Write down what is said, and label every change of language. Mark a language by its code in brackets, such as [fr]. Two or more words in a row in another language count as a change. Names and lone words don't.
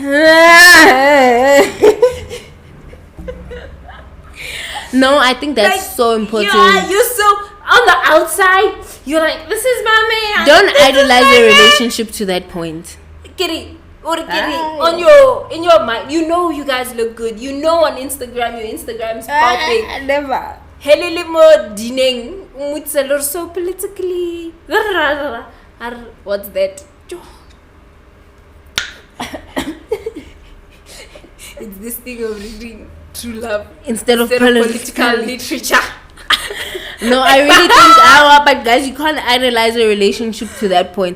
[en] No, I think that's so important. Yeah, you're so on the outside. You're like, this is my man. Don't This is idolize my a man. relationship to that point. Kitty, or kitty, Ah. in your mind, you know you guys look good. You know on Instagram, your Instagram's popping. Never. Helele mo dineng, mutselor so politically. What's that? It's this thing of reading true love Instead of political literature. No, I really think, but guys, you can't idolize a relationship to that point.